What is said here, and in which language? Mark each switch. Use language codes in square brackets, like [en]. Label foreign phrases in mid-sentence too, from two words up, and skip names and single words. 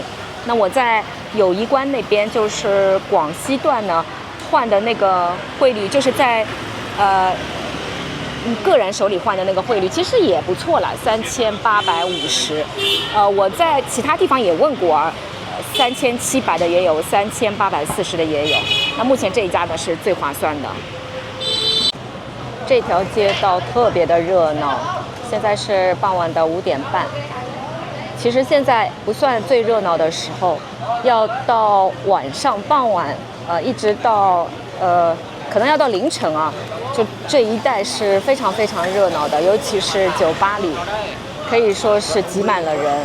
[zh] 那我在友誼關那邊，就是廣西段呢換的那個匯率，就是在個人手裡換的那個匯率，其實也不錯了，3850。我在其他地方也問過啊，3700的也有，3840的也有。那目前這一家呢是最划算的。這條街道特別的熱鬧，現在是傍晚的5點半。其實現在不算最熱鬧的時候，要到晚上傍晚，一直到可能要到凌晨啊，就這一帶是非常非常熱鬧的，尤其是酒吧裡，可以說是擠滿了人。